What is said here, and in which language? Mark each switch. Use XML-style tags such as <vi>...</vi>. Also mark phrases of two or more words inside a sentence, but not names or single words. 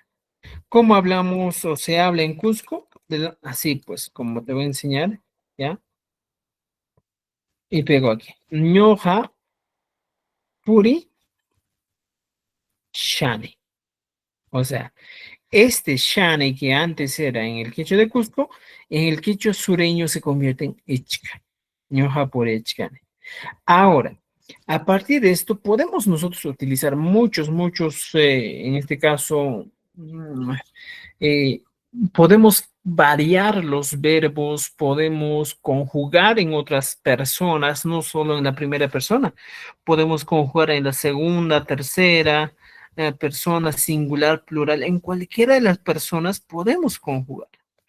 <es>¿Cómo hablamos o se habla en Cusco? Así pues, como te voy a enseñar, ¿ya? Y pego aquí.</es> <qu>Ñoja puri shani.</qu> <es>O sea, este shani que antes era en el quechua de Cusco, en el quechua sureño se convierte en ichka.</es> <qu>Ñoja puri ichkani.</qu> <es>Ahora, a partir de esto, podemos nosotros utilizar muchos, en este caso, eh, podemos variar los verbos, podemos conjugar en otras personas, no solo en la primera persona, podemos conjugar en la segunda, tercera, persona singular, plural, en cualquiera de las personas podemos conjugar.</es>